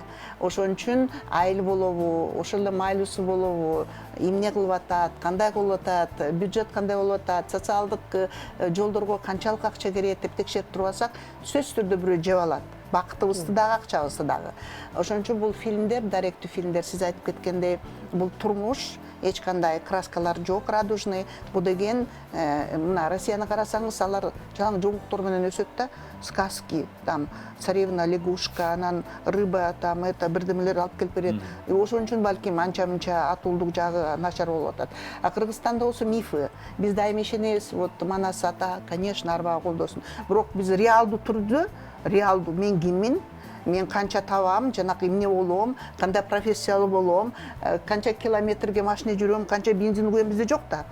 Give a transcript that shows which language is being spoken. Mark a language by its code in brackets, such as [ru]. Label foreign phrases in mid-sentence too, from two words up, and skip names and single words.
[ky] Ошон үчүн айыл болобу, ошол эле майлуусу болобу, эмне кылып атат, кандай кылып атат, бюджет кандай болуп атат, социалдык жолдорго канчалык акча керек деп текшерип туруп алсак, сөзсүз түрдө бирөө жеп алат. Бактыбызды дагы, акчабызды дагы. Ошон үчүн бул фильмдер, даректүү фильмдер, сиз айтып кеткендей, бул турмуш, эч кандай краскалар жок, радужный. Бул деген мына Россияны карасаңыз, алар жалаң жоңуктор менен өсөт да, [ru] сказки, там царевна лягушка, анан рыба, там это [ky] бирдемелер алып келип берет. Ошон үчүн балким анча-мынча атуулдук жагы начар болуп атат. А Кыргызстанда болсо мифы. Биз дайыма ишенебиз, вот Манас ата, конечно, арбага колдосун. Бирок биз реалдуу түрдө, реалдуу мен киммин, мен канча табам, жанакы эмне болом, кандай профессиялуу болом, канча километрге машина жүрөм, канча бензин куям, бизде жок да.